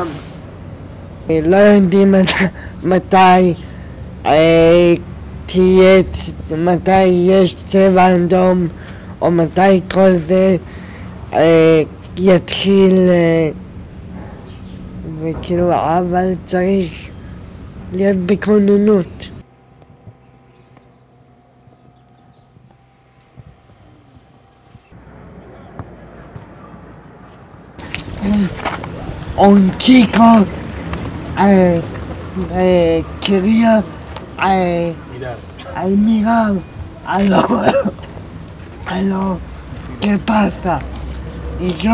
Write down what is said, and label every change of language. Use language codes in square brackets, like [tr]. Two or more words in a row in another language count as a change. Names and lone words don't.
[he] לא יודעים מתי יש צבע אדום או מתי כל זה יתחיל, וכאילו, אבל צריך להיות בכוננות. [es] Un chico quería mirar a lo que pasa y